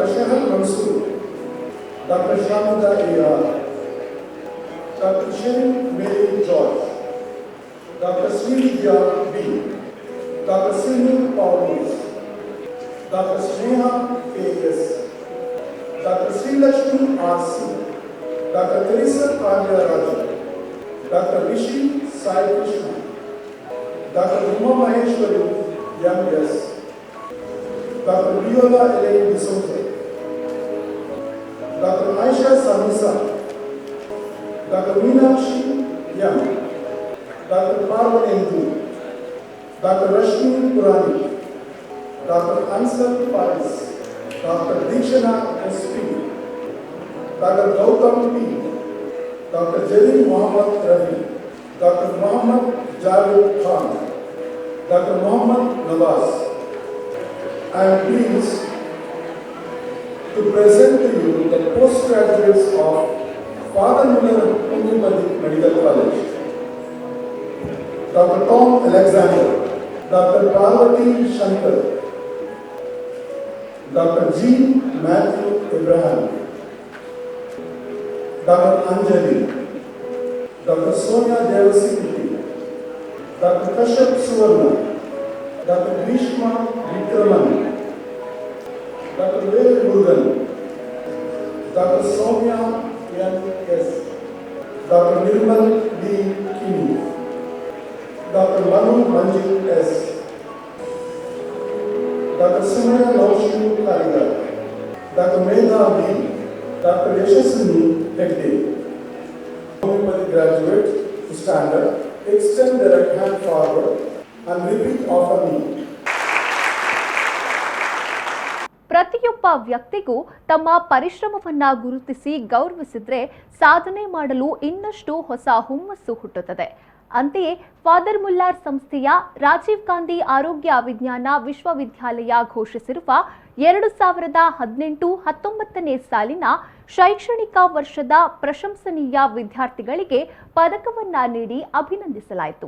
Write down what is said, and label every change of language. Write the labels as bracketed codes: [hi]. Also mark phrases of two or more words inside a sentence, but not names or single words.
[en] Shahal Mansoor, Dr. Shamida A.R., Dr. Shirin Mary George, Dr. Srividya B., Dr. Sinu Paulus, Dr. Sneha A.S., Dr. Sri Lakshmi R.C., Dr. Teresa Arya Raju, Dr. Rishi Sai Krishna, Dr. Uma Maheshwari, M.S., Dr. Viola Elaine D'Souza, Dr. Aisha Samisa, Dr. Meenakshi M., Dr. Parvati Endu, Dr. Rashmi Purani, Dr. Ansar Faris, Dr. Dikshana S.P., Dr. Gautam P., Dr. Jalil Muhammad Rafi, Dr. Muhammad Javed Khan, Dr. Muhammad Nawaz. I am pleased to present to you the postgraduates of Father Muller Homeopathic Medical College. Dr. Tom Alexander, Dr. Parvati Shankar, Dr. G. Matthew Abraham, Dr. Anjali, Dr. Sonia Devasikiti, Dr. Kashyap Suvarna, Dr. Grishma Vikraman, Dr. Vel Murugan, Dr. Soumya N.S., Dr. Nirmal D. Kini, Dr. Manu Manjit S., Dr. Sumaya Laushini Karigar, Dr. Medha B., Dr. Yashaswini Hegde. Homeopathy graduates to stand up, extend their right hand forward and repeat after me. [kn] ಪ್ರತಿಯೊಬ್ಬ ವ್ಯಕ್ತಿಗೂ ತಮ್ಮ ಪರಿಶ್ರಮವನ್ನ ಗುರುತಿಸಿ ಗೌರವಿಸಿದ್ರೆ ಸಾಧನೆ ಮಾಡಲು ಇನ್ನಷ್ಟು ಹೊಸ ಹುಮ್ಮಸ್ಸು ಹುಟ್ಟುತ್ತದೆ. ಅಂತೆಯೇ ಫಾದರ್ ಮುಲ್ಲರ್ ಸಂಸ್ಥೆಯ ರಾಜೀವ್ ಗಾಂಧಿ ಆರೋಗ್ಯ ವಿಜ್ಞಾನ ವಿಶ್ವವಿದ್ಯಾಲಯ ಘೋಷಿಸಿರುವ 2018-19ನೇ ಸಾಲಿನ ಶೈಕ್ಷಣಿಕ ವರ್ಷದ ಪ್ರಶಂಸನೀಯ ವಿದ್ಯಾರ್ಥಿಗಳಿಗೆ ಪದಕವನ್ನ ನೀಡಿ ಅಭಿನಂದಿಸಲಾಯಿತು.